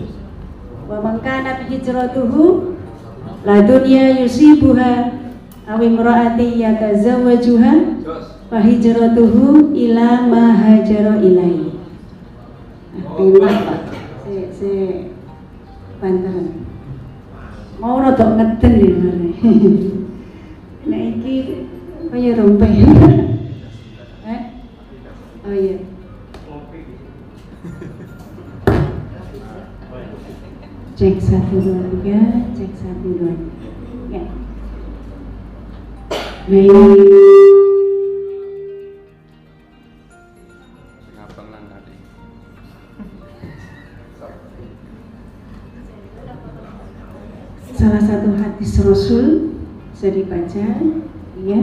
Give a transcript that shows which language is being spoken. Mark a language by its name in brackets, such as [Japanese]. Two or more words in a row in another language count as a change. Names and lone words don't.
[Arabic] ومن كانت هجرته لدنيا يصيبها أو امرأة يتزوجها فهجرته إلى ما هاجر إليه. [Javanese] Se banter. Mau rada ngeden ya mare. Nek iki kaya rompeh. [Indonesian] Oh iya. Cek 1 2 3, cek 1 2. Ya. Baik. Salah satu hadis Rasul bisa dibaca, ya.